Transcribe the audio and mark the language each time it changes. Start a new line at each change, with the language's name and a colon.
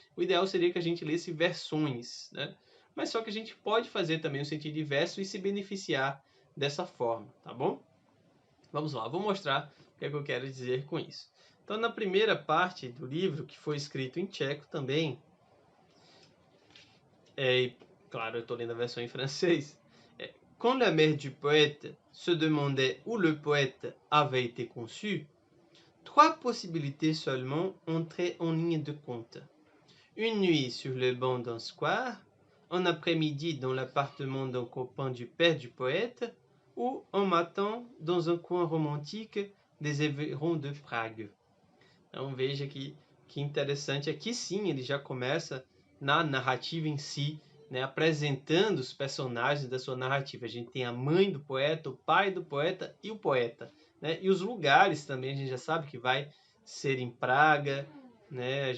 Portuguese: O ideal seria que a gente lesse versões, né? Mas só que a gente pode fazer também o sentido inverso e se beneficiar dessa forma, tá bom? Vamos lá, vou mostrar o que é que eu quero dizer com isso. Então, na primeira parte do livro, que foi escrito em tcheco também, claro, eu estou lendo a versão em francês.
French: Quand la mère du poète se demandait où le poète avait été conçu, trois possibilités seulement entraient en ligne de compte. Une nuit sur le banc d'un square, un après-midi dans l'appartement d'un copain du père du poète, ou un matin dans un coin romantique des environs de Prague.
Portuguese: Então veja que interessante, aqui sim ele já começa na narrativa em si, né, apresentando os personagens da sua narrativa. A gente tem a mãe do poeta, o pai do poeta e o poeta, né? E os lugares também a gente já sabe que vai ser em Praga, né?